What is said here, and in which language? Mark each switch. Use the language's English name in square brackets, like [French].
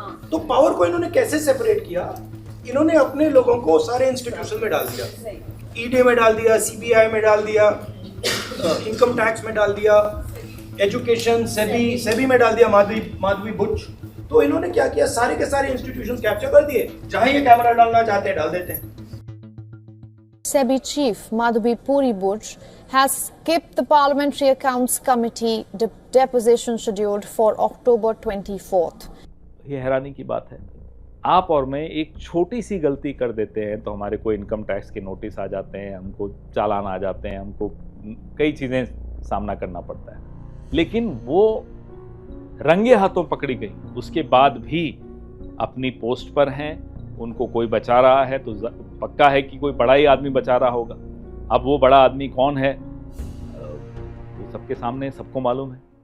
[Hindi] तो पावर को इन्होंने कैसे सेपरेट किया? इन्होंने अपने लोगों को सारे इंस्टीट्यूशन में डाल दिया, ईडी में डाल दिया, सीबीआई में डाल दिया, इनकम टैक्स में डाल दिया, एजुकेशन सेबी में डाल दिया, माधवी बुच। तो इन्होंने क्या किया, सारे के सारे इंस्टीट्यूशन कैप्चर कर दिए, जहां ये कैमरा डालना चाहते हैं डाल देते हैं। [English] SEBI chief Madhuri Puri Buch has skipped the Parliamentary Accounts Committee deposition scheduled for October 24th. [Hindi] ये हैरानी की बात है, आप और मैं एक छोटी सी गलती कर देते हैं तो हमारे को इनकम टैक्स के नोटिस आ जाते हैं, हमको चालान आ जाते हैं, हमको कई चीज़ें सामना करना पड़ता है। लेकिन वो रंगे हाथों पकड़ी गई, उसके बाद भी अपनी पोस्ट पर हैं, उनको कोई बचा रहा है तो पक्का है कि कोई बड़ा ही आदमी बचा रहा होगा। अब वो बड़ा आदमी कौन है, सबके सामने सबको मालूम है।